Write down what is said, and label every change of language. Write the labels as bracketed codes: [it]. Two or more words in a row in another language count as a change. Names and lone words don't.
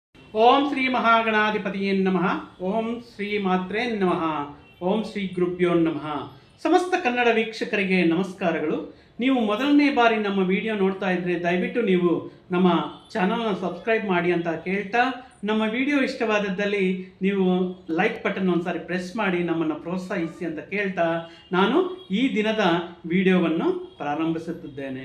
[sa] ಓಂ ಶ್ರೀ ಮಹಾಗಣಾಧಿಪತಿಯೇ ನಮಃ. ಓಂ ಶ್ರೀ ಮಾತ್ರೇ ನಮಃ. ಓಂ ಶ್ರೀ ಗುರುಭ್ಯೋ ನಮಃ. [kn] ಸಮಸ್ತ ಕನ್ನಡ ವೀಕ್ಷಕರಿಗೆ ನಮಸ್ಕಾರಗಳು. ನೀವು ಮೊದಲನೇ ಬಾರಿ ನಮ್ಮ ವಿಡಿಯೋ ನೋಡ್ತಾ ಇದ್ದರೆ ದಯವಿಟ್ಟು ನೀವು ನಮ್ಮ ಚಾನಲ್ನ ಸಬ್ಸ್ಕ್ರೈಬ್ ಮಾಡಿ ಅಂತ ಕೇಳ್ತಾ, ನಮ್ಮ ವಿಡಿಯೋ ಇಷ್ಟವಾದದ್ದಲ್ಲಿ ನೀವು [en] like button [kn] ಒಂದ್ಸಾರಿ ಪ್ರೆಸ್ ಮಾಡಿ ನಮ್ಮನ್ನು ಪ್ರೋತ್ಸಾಹಿಸಿ ಅಂತ ಕೇಳ್ತಾ ನಾನು ಈ ದಿನದ ವಿಡಿಯೋವನ್ನು ಪ್ರಾರಂಭಿಸುತ್ತಿದ್ದೇನೆ.